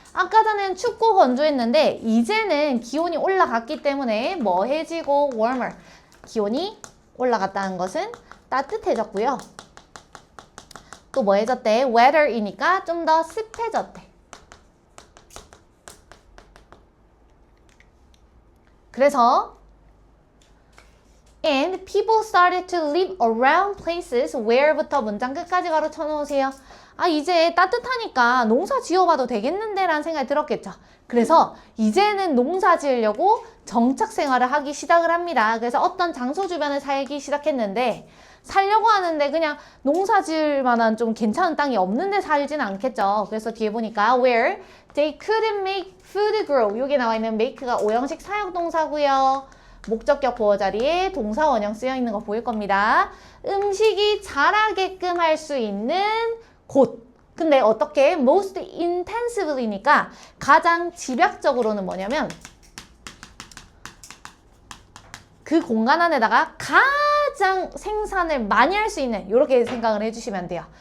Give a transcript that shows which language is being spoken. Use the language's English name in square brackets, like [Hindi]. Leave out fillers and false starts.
[Korean] 아까 전엔 춥고 건조했는데 이제는 기온이 올라갔기 때문에 뭐해지고 warmer. 기온이 올라갔다는 것은 따뜻해졌고요. 또 뭐해졌대? wetter이니까 좀 더 습해졌대. [English] 그래서 And people started to live around places where부터 [Korean] 문장 끝까지 가로 쳐놓으세요. 아 이제 따뜻하니까 농사 지어봐도 되겠는데 라는 생각이 들었겠죠. 그래서 이제는 농사 지으려고 정착 생활을 하기 시작을 합니다. 그래서 어떤 장소 주변에 살기 시작했는데 살려고 하는데 그냥 농사 지을 만한 좀 괜찮은 땅이 없는데 살진 않겠죠. [English] 그래서 뒤에 보니까 where they couldn't make food grow. [Korean] 여기 나와 있는 make가 오형식 사역동사고요. 목적격 보어 자리에 동사 원형 쓰여 있는 거 보일 겁니다. 음식이 자라게끔 할 수 있는 곳. 근데 어떻게? [English] most intensively [Korean] 니까 가장 집약적으로는 뭐냐면 그 공간 안에다가 가장 생산을 많이 할 수 있는 이렇게 생각을 해주시면 돼요.